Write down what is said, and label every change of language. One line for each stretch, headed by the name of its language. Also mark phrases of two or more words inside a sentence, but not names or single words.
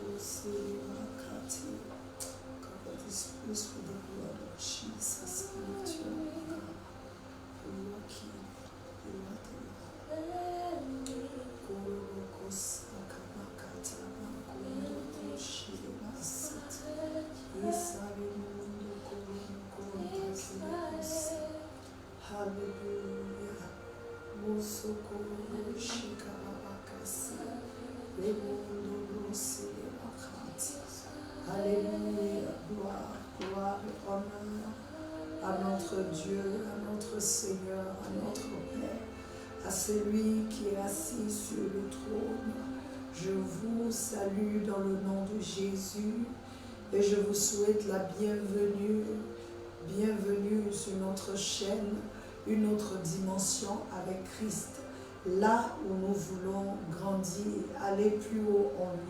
English: Cover this place with the blood of Jesus. Lift your God. You are King. You are the Lord. Korokosakabakata makonotoshiribasata. Isarimundo korokontazirikose. Hallelujah. Musokoro shikarabakasi. Remundo rosiribakati.
French: Alléluia, gloire, gloire et honneur à notre Dieu, à notre Seigneur, à notre Père, à celui qui est assis sur le trône. Je vous salue dans le nom de Jésus et je vous souhaite la bienvenue, bienvenue sur notre chaîne, une autre dimension avec Christ, là où nous voulons grandir, aller plus haut en lui.